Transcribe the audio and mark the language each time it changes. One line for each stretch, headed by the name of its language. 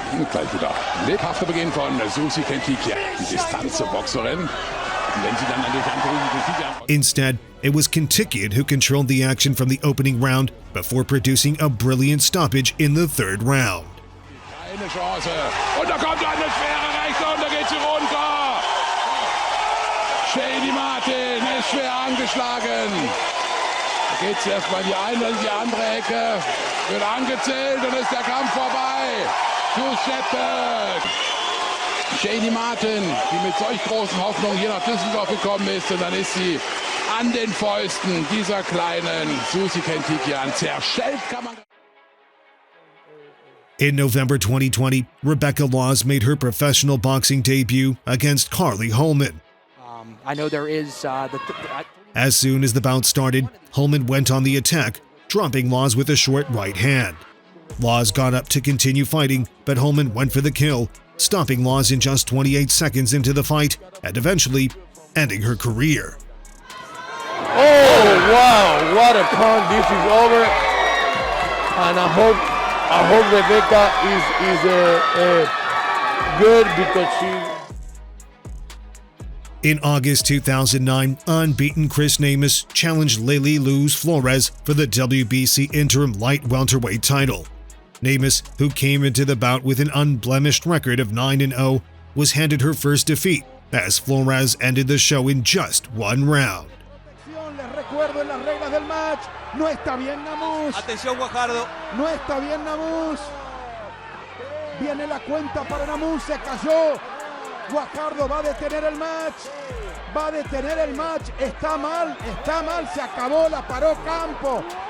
German: Gleich wieder. Lebhafter Beginn von Susie Kentuckian, die Distanzboxerin.
English: Instead, it was Kentuckian who controlled the action from the opening round before producing a brilliant stoppage in the 3rd round.
German: Eine Chance. Und da kommt eine schwere Rechte und da geht sie runter. Shady Martin ist schwer angeschlagen. Da geht es erstmal in die eine und die andere Ecke. Wird angezählt und ist der Kampf vorbei. Zu Shepard. Shady Martin, die mit solch großen Hoffnungen hier nach Düsseldorf gekommen ist, und dann ist sie an den Fäusten dieser kleinen Susie Kentuckian zerschellt, kann man...
English: In November 2020, Rebecca Laws made her professional boxing debut against Carly Holman. I know there is As soon as the bout started, Holman went on the attack, dropping Laws with a short right hand. Laws got up to continue fighting, but Holman went for the kill, stopping Laws in just 28 seconds into the fight and eventually ending her career. Oh, wow, what a pound. This is over. And I hope I hope Rebecca is good because she. In August 2009, unbeaten Chris Namus challenged Lily Luz Flores for the WBC interim light welterweight title. Namus, who came into the bout with an unblemished record of 9-0, was handed her first defeat as Flores ended the show in just one round.
Spanish: Recuerdo en las reglas del match, no está bien Namus. Atención Guajardo. No está bien Namus. Viene la cuenta para Namus, se cayó. Guajardo va a detener el match. Va a detener el match. Está mal, se acabó, la paró Campo.